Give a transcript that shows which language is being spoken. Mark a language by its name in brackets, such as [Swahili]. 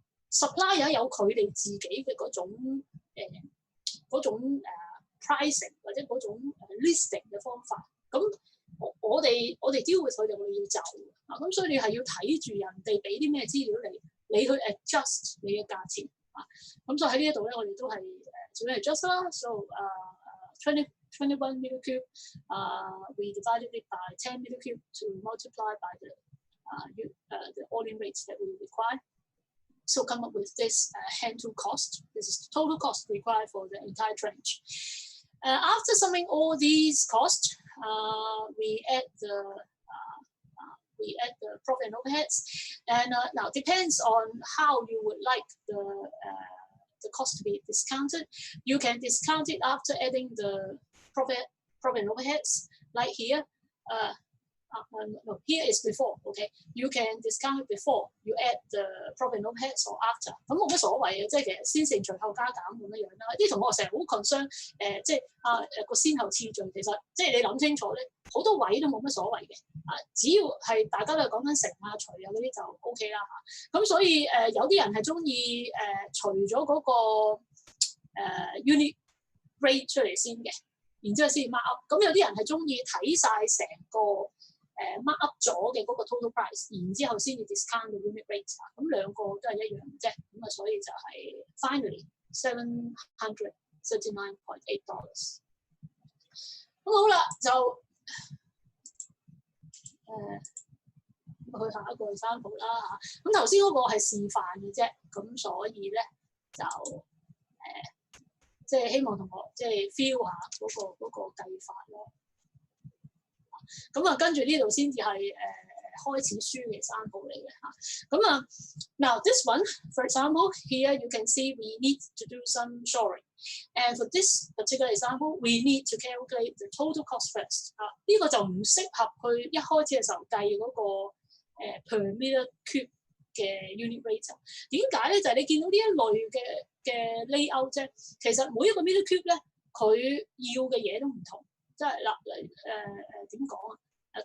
[Cantonese] supplier 有佢哋自己嘅嗰種pricing 或者嗰種listing 嘅方法，咁我哋 deal with 佢哋，我哋要就咁所以你係要睇住人哋俾啲咩資料你去 adjust 你嘅價錢咁所以喺呢一度咧，我哋都係做咩 adjust 啦 ， [English] so 21 meter cube we divided it by 10 meter cube to multiply by the all-in rates that we require. So come up with this hand tool cost. This is the total cost required for the entire trench. After summing all these costs, we add the profit and overheads. And now depends on how you would like the cost to be discounted. You can discount it after adding the profit and overheads, like here. No, here is before, okay? You can discount it before you add the profit and overheads or after. [Cantonese] 咁冇乜所謂嘅，即係其實先乘隨後加減咁樣啦。啲同學成日好 concern 即係個先後次序，其實即係你諗清楚咧，好多位都冇乜所謂嘅只要係大家都係講緊乘除嗰啲就 OK 啦咁所以有啲人係中意除咗嗰個unit rate 出嚟先嘅，然之後先 mark up。咁有啲人係中意睇晒成個mark up 咗嘅嗰個 total price， 然之後先至 discount 個 unit rate 咁兩個都係一樣嘅啫。咁所以就係 finally $739.8。咁好啦，就去下一個example啦咁頭先嗰個係示範嘅啫，咁所以咧就即係希望同學即係 feel 下嗰個計法咯。咁跟住呢度先至係開始書嘅example嚟嘅 [English] Now this one, for example, here you can see we need to do some shoring, and for this particular example, we need to calculate the total cost first. [Cantonese] 呢個就唔適合去一開始嘅時候計嗰個per meter cube 嘅 unit rate。點解咧？就係、是、你見到呢一類嘅 layout 啫，其實每一個 meter cube 咧，佢要嘅嘢都唔同。即係嗱點講啊？